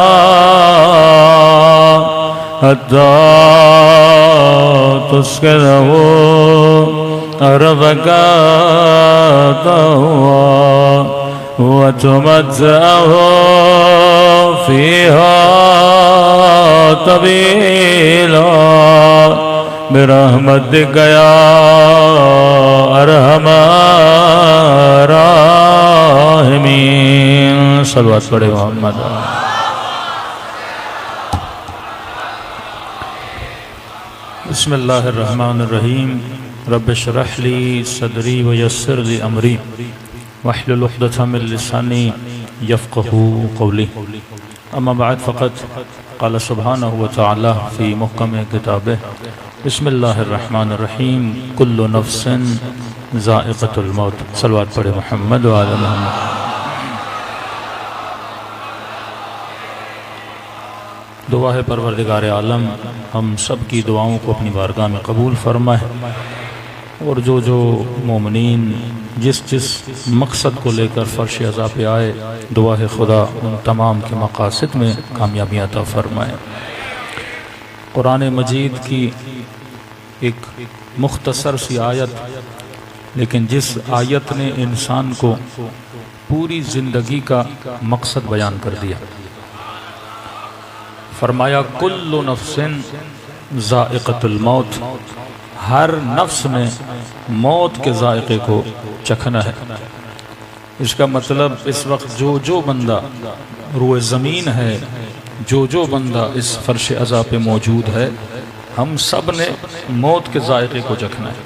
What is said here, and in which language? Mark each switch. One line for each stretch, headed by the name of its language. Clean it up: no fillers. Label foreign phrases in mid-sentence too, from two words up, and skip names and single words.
Arabic: حتى تسكنه أرضك طوعا وتمتعه فيها طويلا برحمتك يا أرحم الراحمين. صلى الله عليه محمد. بسم الله الرحمن الرحيم. رب اشرح لي صدري ويسر لي أمري واحلل عقدة من لساني يفقهوا قولي. أما بعد فقد قال سبحانه وتعالى في محكم كتابه بسم الله الرحمن الرحيم. كل نفس ذائقة الموت.
Urdu: صلی اللہ پڑھے محمد و آلِ محمد۔ دعا ہے پروردگار عالم ہم سب کی دعاؤں کو اپنی بارگاہ میں قبول فرمائے اور جو جو مومنین جس جس مقصد کو لے کر فرشِ عزا پہ آئے دعا ہے خدا ان تمام کے مقاصد میں کامیابیاں عطا فرمائے. قرآن مجید کی ایک مختصر سی آیت، لیکن جس آیت نے انسان کو پوری زندگی کا مقصد بیان کر دیا.
Arabic: فرمایا كل نفس ذائقة الموت.
Urdu: ہر نفس نے موت کے ذائقے کو چکھنا ہے. اس کا مطلب اس وقت جو جو بندہ روئے زمین ہے، جو جو بندہ اس فرشِ عزا پہ موجود ہے، ہم سب نے موت کے ذائقے کو چکھنا ہے.